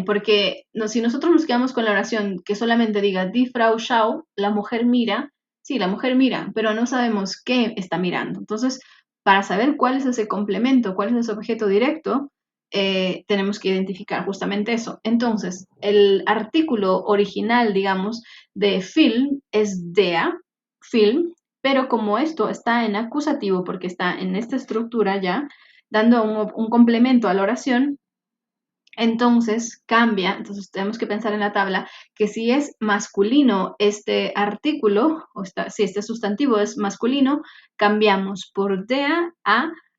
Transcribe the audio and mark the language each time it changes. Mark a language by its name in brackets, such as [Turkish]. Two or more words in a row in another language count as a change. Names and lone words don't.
[Spanish] Porque si nosotros nos quedamos con la oración que solamente diga [German] Die Frau schaut, [Spanish] la mujer mira, sí, la mujer mira, pero no sabemos qué está mirando. Entonces, para saber cuál es ese complemento, cuál es ese objeto directo, tenemos que identificar justamente eso. Entonces, el artículo original, digamos, de film es der, film, pero como esto está en acusativo, porque está en esta estructura ya, dando un complemento a la oración, entonces cambia, entonces tenemos que pensar en la tabla que si es masculino este artículo, si este sustantivo es masculino, cambiamos por der a